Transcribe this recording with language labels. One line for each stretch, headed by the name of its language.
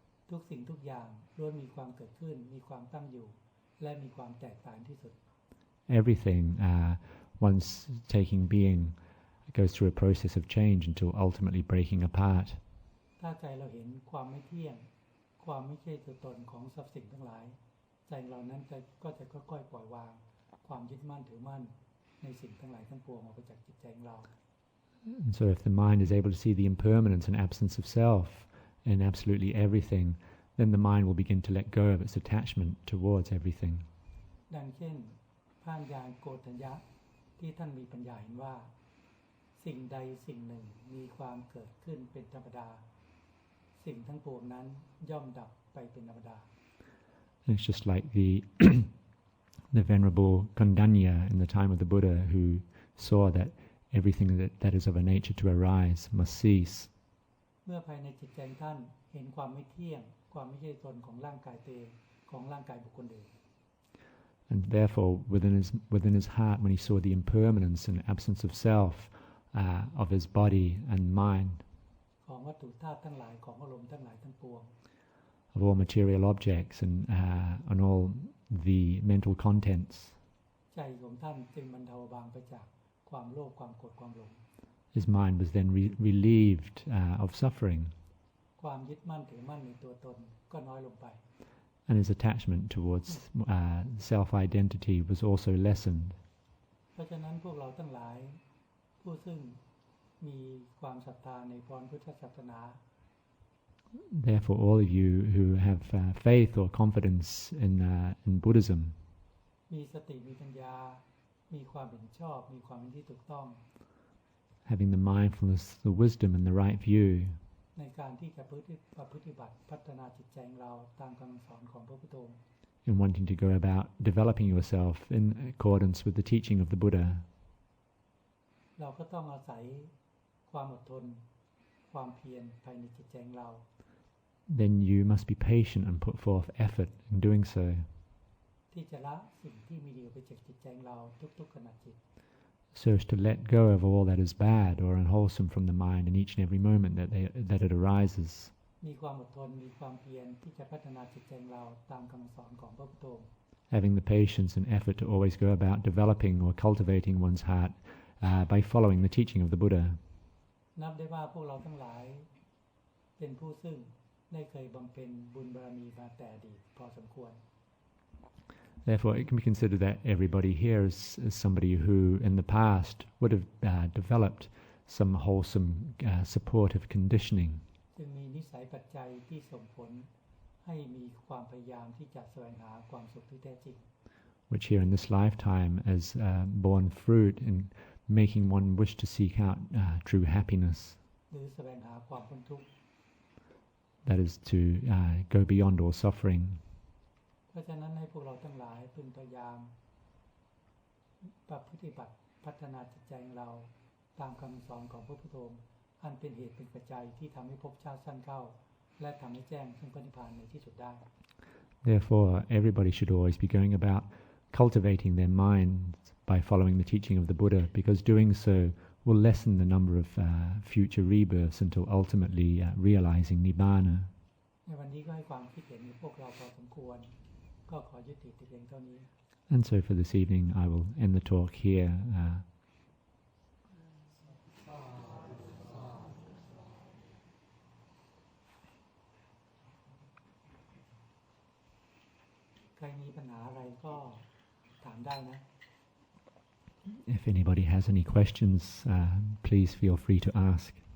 Thai: ทุกสิ่งทุกอย่างล้วนมีความเกิดขึ้นมีความตั้งอยู่และมีความแตกต่างที่สุด
English: everything, once taking being, goes through a process of change until ultimately breaking apart.
Thai: ถ้าใจเราเห็นความไม่เที่ยงความไม่ใช่ตัวตนของสรรพสิ่งทั้งหลายใจเรานั้นก็จะค่อยๆปล่อยวางความยึดมั่นถือมั่นในสิ่งทั้งหลายทั้งปวงออกไปจากจิตใจของเรา
English: And so if the mind is able to see the impermanence and absence of self in absolutely everything, then the mind will begin to let go of its attachment towards everything.
Thai: ดังเช่นพระญาณโกฏัญญะที่ท่านมีปัญญาเห็นว่าสิ่งใดสิ่งหนึ่งมีความเกิดขึ้นเป็นธรรมดาสิ่งทั้งปวงนั้นย่อมดับไปเป็นธรรมดา
English: And it's just like the venerable Kondanya in the time of the Buddha, who saw that everything that is of a nature to arise must cease.
Thai: เมื่อภายในจิตใจท่านเห็นความไม่เที่ยงความไม่ใช่ตนของร่างกายตัวเองของร่างกายบุคคลอื่น
English: And therefore, within his heart, when he saw the impermanence and absence of self, of his body and mind,
Thai: ของวัตถุธาตุทั้งหลายของอารมณ์ทั้งหลายทั้งปวง
English: of all material objects and all the mental contents,
Thai: ใจของท่านจึงบรรเทาเบาบางไปจากความโลภความโกรธความหลง
English: his mind was then relieved of suffering,
Thai: ความยึดมั่นถือมั่นในตัวตนก็น้อยลงไป
English: and his attachment towards self-identity was also lessened.
Thai: เพราะฉะนั้นพวกเราทั้งหลายผู้ซึ่งมีความศรัทธาในพรพุทธศาสนา
English: Therefore, all of you who have faith or confidence in Buddhism,
Thai: มีสติมีปัญญามีความเห็นชอบมีความเห็นที่ถูกต้อง
English: having the mindfulness, the wisdom and the right view,
Thai: ในการที่จะปฏิบัติพัฒนาจิตใจของเราตามคำสอนของพระพุทธองค์
English: in wanting to go about developing yourself in accordance with the teaching of the Buddha,
Thai: เราก็ต้องอาศัยความอดทนความเพียรภายในจิตใจของเรา
English: then you must be patient and put forth effort in doing so,
Thai: ที่จะละสิ่งที่มีดีไปจากจิตใจของเราทุกๆขณะจิต
English: so as to let go of all that is bad or unwholesome from the mind in each and every moment that it arises,
Thai: มีความอดทนมีความเพียรที่จะพัฒนาจิตใจของเราตามคำสอนของพระพุทธองค์
English: having the patience and effort to always go about developing or cultivating one's heart by following the teaching of the Buddha.
Thai: นับได้ว่าพวกเราทั้งหลายเป็นผู้ซึ่งได้เคยบำเพ็ญบุญบารมีมาแต่อดีตพอสมควร
English: Therefore, it can be considered that everybody here is somebody who, in the past, would have developed some wholesome supportive conditioning,
Thai: จึงมีนิสัยปัจจัยที่ส่งผลให้มีความพยายามที่จะแสวงหาความสุขที่แท้จริง
English: which here in this lifetime has borne fruit in making one wish to seek out true happiness,
Thai: หรือแสวงหาความพ้นทุกข์
English: that is to go beyond all suffering.
Thai: เพราะฉะนั้นให้พวกเราทั้งหลายพึงพยายามปฏิบัติพัฒนาจิตใจของเราตามคำสอนของพระพุทธองค์อันเป็นเหตุเป็นปัจจัยที่ทำให้ภพชาติสั้นเข้าและทำให้แจ้งซึ่งพระนิพพานในที่สุดได้
English: Therefore, everybody should always be going about cultivating their minds by following the teaching of the Buddha, because doing so will lessen the number of future rebirths until ultimately realizing Nibbana.
Thai: ในวันนี้ก็ให้ความคิดเห็นในพวกเราพอสมควรก็ขอยุติแต่เพียงเท่านี้
English: And so for this evening, I will end the talk here.
Thai: ใครมีปัญหาอะไรก็ถามได้นะ
English: If anybody has any questions, please feel free to ask.